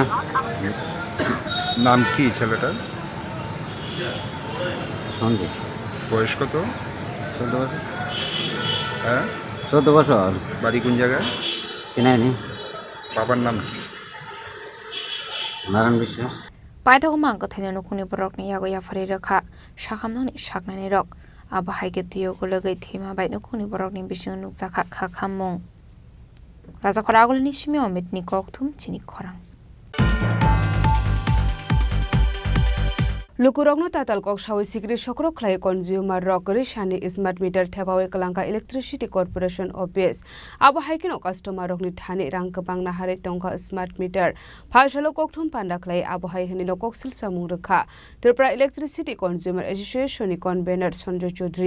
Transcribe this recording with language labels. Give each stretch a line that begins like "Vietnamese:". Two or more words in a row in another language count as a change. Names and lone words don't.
Bangla: নাম কি ছেলেটার সঞ্জিত বয়স কত 14 বছর হ্যাঁ 14 বছর বাড়ি কোন জায়গায় চিনাইনি বাবার নাম কি নারায়ণ বিশ্বাস
Kok Borok: पाइथाखौ मांग थाइनो नखुनि बरकनि यागो याफारि रखा साखामनानै साकनानै रक आबाहायगे तियोगो लगै थेमा बाय नखुनि बरकनि बिसिं नुकजाखा खाखामं राजा खरागलनि सिमी अमितनि ककथुम चिनि खरां लुकुरगनो ताताल कक सावै सिग्रि सकरो खलाय कन्ज्युमार रकरि सानि
English: smart meter
Kok Borok: थेबावै कलांका
English: electricity corporation office
Kok Borok: आबो हाइकिनो कस्टमार रकनि थानि रां गोबां नाहारे तंका
English: smart meter
Kok Borok: फाशलो ककथुम पान्दा खलाय आबो हाइ हनिनो ककसिल सामुं रखा त्रिपुरा इलेक्ट्रिसिटी कन्ज्युमार एसोसिएशननि कनभेनर संजय चौधरी